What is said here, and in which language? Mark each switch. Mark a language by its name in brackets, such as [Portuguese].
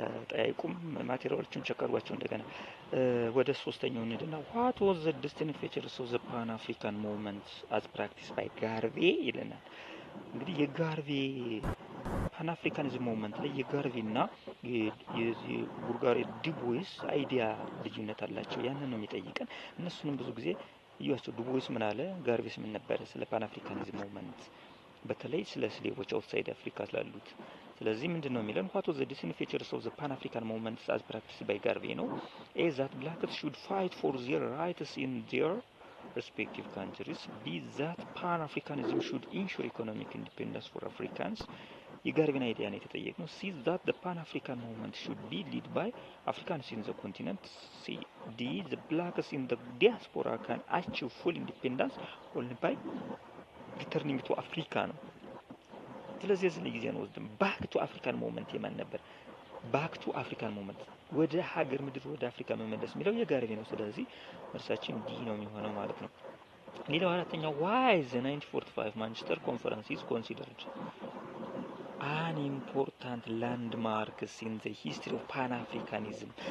[Amharic] ጠያይቁም ማቴሪያሎችን ቼክ አድርጓቸው። እንደገና ወደ ሶስተኛው እንሂድና [English] what was the distinct features of the pan african movement as practiced by [Amharic] ጋርቬ ይለናል። እንግዲህ የጋርቬ ፓን አፍሪካኒዝም ሞቭመንት ላይ የጋርቬና የቡርጋሬ ዱቦይስ አይዲያ ልዩነት አላቸው። ያንን ነው የሚጠይቀን። እነሱንም ብዙ ጊዜ እዩዋቸው። ዱቦይስ ምን አለ፣ ጋርቬስ ምን ነበረ? ስለ ፓን አፍሪካኒዝም ሞቭመንት በተለይ ስለ ስሌቮች አውትሳይድ አፍሪካ ስላሉት። ስለዚህ ምንድነው የሚለን [English] what was the distinct features of the pan african movement as practiced by ጋርቬ ነው። A that blacks should fight for their rights in their respective countries. B that pan africanism should ensure economic independence for Africans. [Amharic] የጋርቬን አይዲያ ነው የተጠየቅነው። [English] ሲ that the pan african movement should be led by Africans in the continent. C D the blacks in the diaspora can achieve full independence only by returning to Africa ነው። [Amharic] ስለዚህ እዚህ ጊዜ ነው ወስደን ባክ ቱ አፍሪካን ሞቭመንት የማን ነበር? ባክ ቱ አፍሪካን ሞቭመንት ወደ ሀገር ምድር ወደ አፍሪካ መመለስ የሚለው የጋርቬ ነው። ስለዚህ መልሳችን ዲ ነው የሚሆነው ማለት ነው። ሌላው አራተኛው [English] why the 1945 ማንቸስተር ኮንፈረንስ is considered an important landmark in the history of Pan-Africanism.